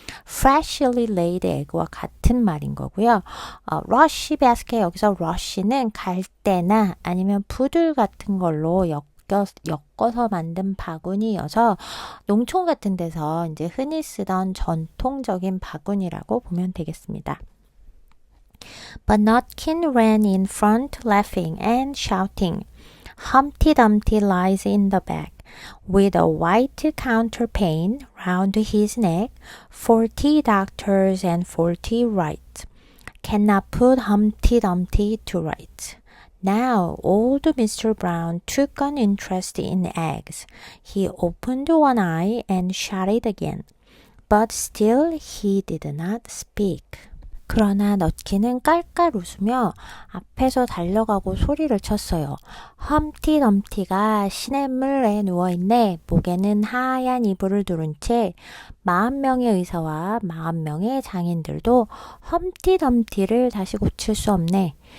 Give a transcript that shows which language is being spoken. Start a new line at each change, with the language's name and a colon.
English: freshly laid egg
Korean: 와 같은 말인 거고요. rush basket 여기서 rush는 갈대나 아니면 부들 같은 걸로 엮어서 만든 바구니여서 농촌 같은 데서 이제 흔히 쓰던 전통적인 바구니라고 보면 되겠습니다.
English: But Nutkin ran in front laughing and shouting. Humpty Dumpty lies in the back with a white counterpane round his neck, 40 doctors and 40 right. Cannot put Humpty Dumpty to right. Now, old Mr. Brown took an interest in eggs. He opened one eye and shut it again. But still he did not speak.
Korean: 그러나 넛킨은 깔깔 웃으며 앞에서 달려가고 소리를 쳤어요. 험티 덤티가 시냇물에 누워있네. 목에는 하얀 이불을 두른 채 40명의 의사와 40명의 장인들도 험티 덤티를 다시 고칠 수 없네.